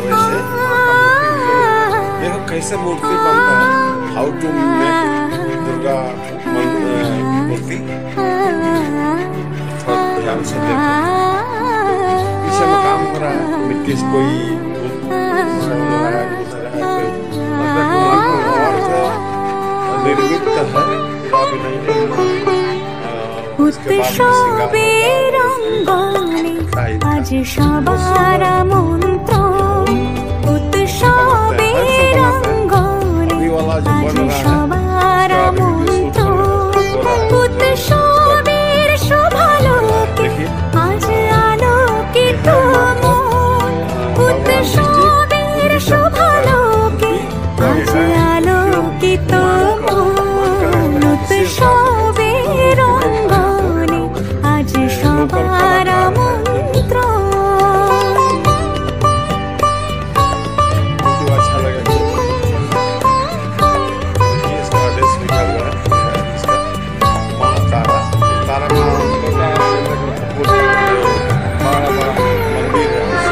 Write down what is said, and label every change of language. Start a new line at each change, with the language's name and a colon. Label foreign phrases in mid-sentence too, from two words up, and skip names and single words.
Hindi: वैसे देखो कैसे मूर्ति बनता है,
English: how to make
Hindi: दुर्गा मूर्ति। थोड़ा ध्यान से देखो, पीछे में काम हो रहा है, मिट्टी से कोई निर्मित है।
Bangla: উৎসবে রঙনে আজ সবার মন্ত্র, উৎসবে রঙনে আজ সবার মন্ত্র, উৎসবের শোভালোকে আজ আলোকিত মন, উৎসবের শোভালোকে আজ আলোকিত মন, উৎসবে রঙনে আজ সবার মন্ত্র।
Hindi: अच्छा लगा। इसका आदेश निकल रहा है, इसका माँ तारा माँ बड़ा मंदिर है।